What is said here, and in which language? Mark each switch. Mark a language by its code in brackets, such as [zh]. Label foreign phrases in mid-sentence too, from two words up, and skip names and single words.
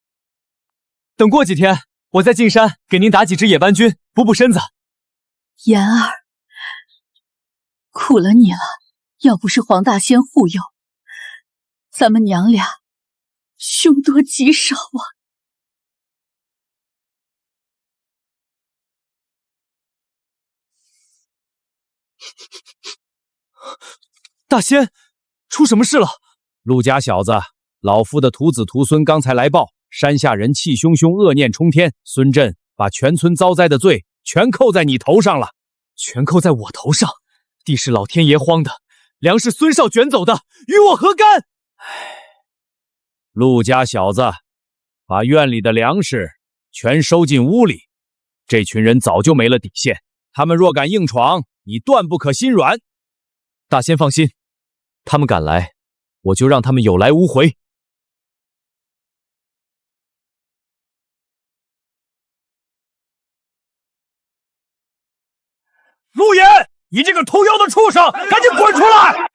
[zh] 等過幾天，我再進山給您打幾支野斑菌，補補身子。妍兒，苦了你了，要不是黃大仙護佑，咱們娘倆凶多吉少啊。大仙，出什麼事了？陆家小子，老夫的徒子徒孫剛才來報，山下人氣汹汹，惡念衝天，孫振把全村遭災的罪全扣在你頭上了。全扣在我頭上？地是老天爺荒的，糧是孫少捲走的，與我何干？陸家小子，把院裡的糧食全收進屋裡。這群人早就沒了底線，他們若敢硬闖，你斷不可心軟。大仙放心，他們敢來，我就讓他們有來無回。陸岩，你這個偷妖的畜生，趕緊滾出來！